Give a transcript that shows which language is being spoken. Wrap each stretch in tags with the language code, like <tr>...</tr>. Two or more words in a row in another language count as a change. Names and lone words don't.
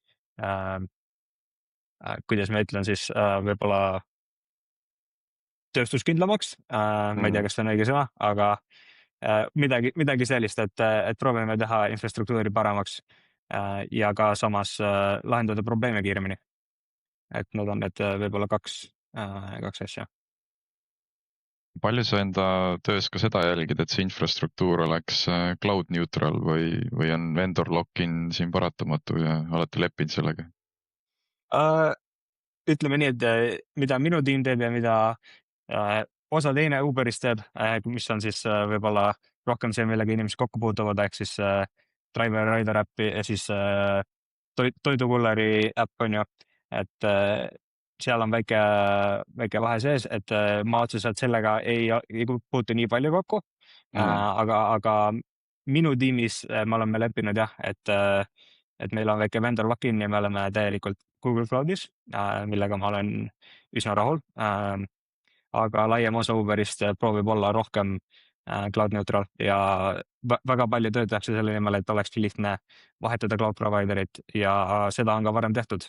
<et>kuidas ma ütlen siis, võib-olla tööstuskindlamaks, ma ei tea, kas see on õige sõna, aga midagi sellist, et proovime teha infrastruktuuri paremaks ja ka samas lahendada probleeme kiiremini. Et need on need võib-olla kaks asja. palju sa enda töös ka seda jälgid, et see infrastruktuur oleks</et> <en>cloud neutral</en> <et>või on</et> <en>vendor lock-in</en> <et>siin paratamatu ja olete leppinud sellega? Ütleme nii, et mida minu tiim teeb ja mida osa teine Uberist teeb, mis on siis võib-olla rohkem see, millega inimesed kokku puutuvad, ehk siis</et> <en>driver rider</en> <et>äppi ja siis toidukulleri äpp on ju, et seal on väike vahe sees, et ma otseselt sellega ei puutu nii palju kokku. Aga minu tiimis me oleme leppinud jah, et meil on väike</et> <en>vendor lock-in</en> <et>ja me oleme täielikult Google Cloudis, millega ma olen üsna rahul. Aga laiem osa Uberist proovib olla rohkem</et> <en>cloud neutral</en> <et>ja väga palju tööd tehakse selle nimel, et olekski lihtne vahetada</et> <en>cloud providerit</en> <et>ja seda on ka varem tehtud.</et>